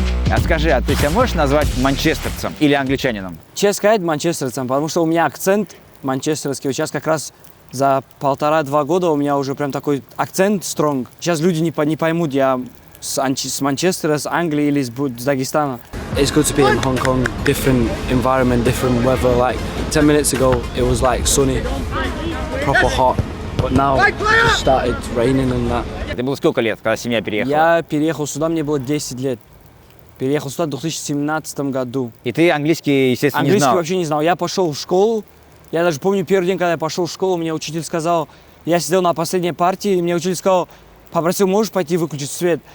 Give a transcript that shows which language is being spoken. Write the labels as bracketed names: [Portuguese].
[Russian] А скажи, а ты себя можешь назвать манчестерцем или англичанином? Честно сказать, манчестерцем, потому что у меня акцент манчестерский. Вот сейчас как раз за 1,5-2 года у меня уже прям такой акцент стронг. Сейчас люди не поймут, я с Манчестера, с Англии или с Дагестана. [English] It's good to be in Hong Kong, different environment, different weather. Like 10 minutes ago, it was like sunny, proper hot. But now it just started raining and that. [Russian] Это было сколько лет, когда семья переехала? Я переехал сюда, мне было 10 лет. Переехал сюда в 2017 году. И ты английский, естественно, не Английский знал? вообще не знал. Я пошел в школу. Я даже помню первый день, когда я пошел в школу, мне учитель сказал, я сидел на последней партии, и мне учитель сказал, попросил, можешь пойти выключить свет?